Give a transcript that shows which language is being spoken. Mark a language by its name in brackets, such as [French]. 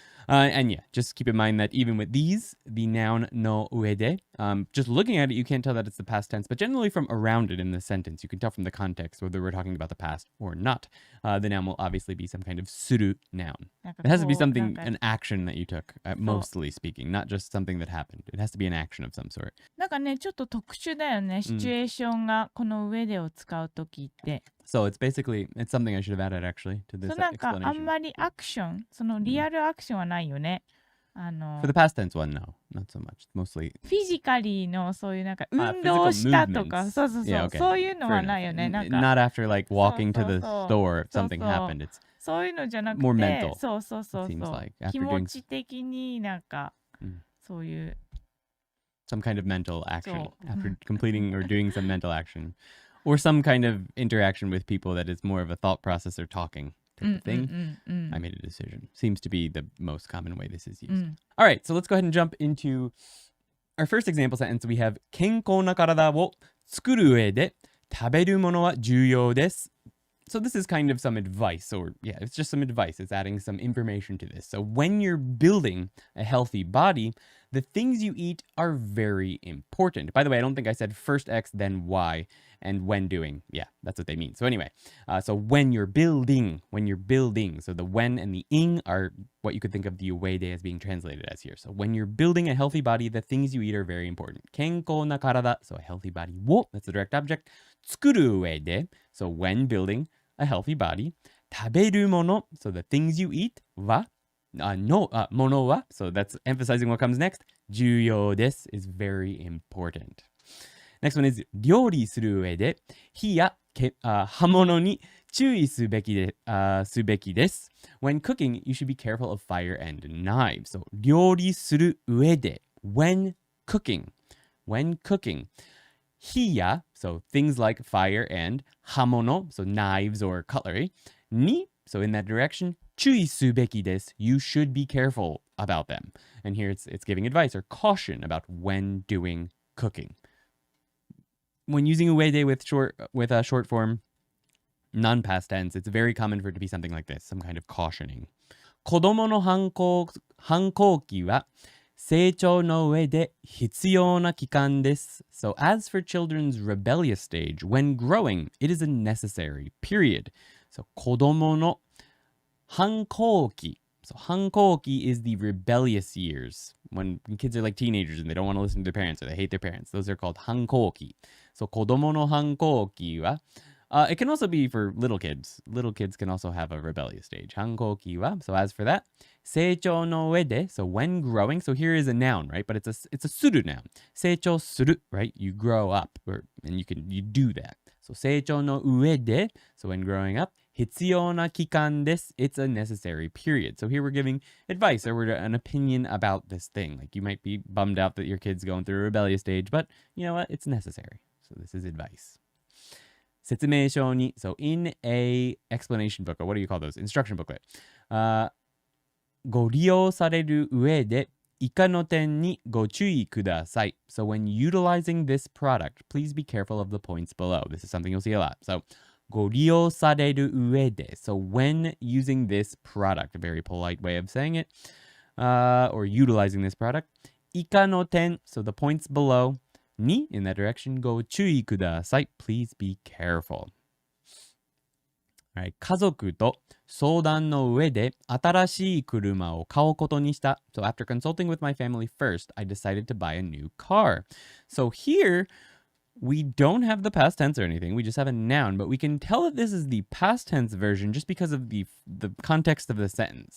[English] And yeah, just keep in mind that even with these, the noun no uede, just looking at it, you can't tell that it's the past tense, but generally from around it in the sentence, you can tell from the context whether we're talking about the past or not. The noun will obviously be some kind of suru noun. It has to be something, an action that you took, mostly speaking, not just something that happened. It has to be an action of some sort. [Japanese] なんかね、ちょっと特殊だよね、シチュエーションがこの上でを使うときって。 [English] So it's something I should have added actually to this explanation. [Japanese] なんかあんまりアクション、そのリアルアクションはないよね。 [English] For the past tense one, no, not so much. Mostly [Japanese] フィジカリーのそういうなんか運動したとか、そう、 [English] yeah, okay. [Japanese] そういうのはないよね。なんか [English] not after walking to the store if something happened. It's [Japanese] そういうのじゃなくて、 [English] more mental. [Japanese] そう。 [English] Seems like after [Japanese] 気 [English] doing [Japanese] 持ち的になんか、そういう [English] some kind of mental action after completing or doing some mental action, or some kind of interaction with people that is more of a thought process or talking type of thing. I made a decision. Seems to be the most common way this is used. All right, so let's go ahead and jump into our first example sentence. We have [Japanese] 健康な体を作る上で食べるものは重要です。 [English] So this is kind of some advice, or yeah, it's just some advice. It's adding some information to this. So when you're building a healthy body, the things you eat are very important. By the way, I don't think I said first X, then Y, and when doing. Yeah, that's what they mean. So anyway, so when you're building. So the when and the ing are what you could think of the uede as being translated as here. So when you're building a healthy body, the things you eat are very important. 健康な体, so a healthy body. を, that's the direct object. [Japanese] 作る上で, [English] so when building a healthy body. 食べるもの, so the things you eat. は,ものは, so that's emphasizing what comes next. 重要です is very important. Next one is [Japanese] 料理する上で火や刃物に注意すべきです。 [English] When cooking, you should be careful of fire and knives. So [Japanese] 料理する上で [English] when cooking. 火や so things like fire and 刃物 so knives or cutlery に so in that direction [Japanese] 注意すべきです [English] you should be careful about them. And here it's giving advice or caution about when doing cooking. When using uede with short form non-past tense, it's very common for it to be something like this, some kind of cautioning. [Japanese] 子供の反抗期は成長の上で必要な期間です。 [English] So as for children's rebellious stage, when growing, it is a necessary period. So 子供の反抗期. So 反抗期 is the rebellious years. When kids are like teenagers and they don't want to listen to their parents or they hate their parents. Those are called 反抗期. So 子供の反抗期は it can also be for little kids. Little kids can also have a rebellious stage. 反抗期は So as for that, 成長の上で So when growing. So here is a noun, right? But it's a する noun. 成長する, right? You grow up and you do that. So 成長の上で So when growing up, [Japanese] 必要な期間です [English] It's a necessary period. So here we're giving advice or we're an opinion about this thing. Like you might be bummed out that your kid's going through a rebellious stage, but you know what? It's necessary. So this is advice. 説明書に So in a explanation book, or what do you call those? Instruction booklet. [Japanese] ご利用される上で以下の点にご注意ください. [English] So when utilizing this product, please be careful of the points below. This is something you'll see a lot. So [Japanese] ご利用される上で [English] So when using this product, a very polite way of saying it, or utilizing this product, [Japanese] 以下の点 [English] So the points below に in that direction ご注意ください. Please be careful. Alright, [Japanese] 家族と相談の上で新しい車を買うことにした. [English] So after consulting with my family first, I decided to buy a new car. So here, we don't have the past tense or anything. We just have a noun, but we can tell that this is the past tense version just because of the context of the sentence.